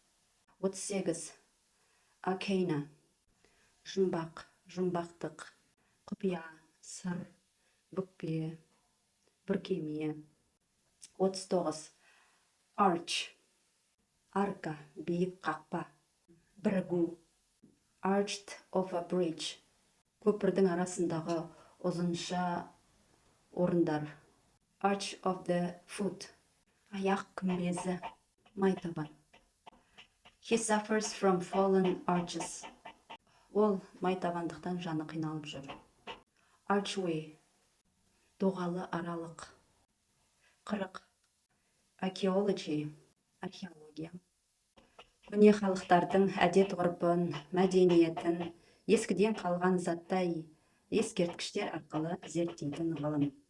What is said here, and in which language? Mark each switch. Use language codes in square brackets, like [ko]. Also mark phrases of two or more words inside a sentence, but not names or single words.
[kk] 38. Arcana, жұмбақ, жұмбақтық, құпия, сыр, бүкпе, бүркеме. 39. Arch, арка, биік қақпа, бірігу. [en] Arched of a bridge, [kk] көпірдің арасындағы ұзынша орындар. [en] Arch of the foot, [kk] аяқ күмбезі, майтабан. [en] He suffers from fallen arches, [kk] ол майтабандықтан жаны қиналып жүр. Archway, доғалы аралық. 40. Archaeology, археология. Көне халықтардың әдет ғұрпын, мәдениетін, ескіден қалған заттай ескерткіштер арқылы зерттейтін ғылым.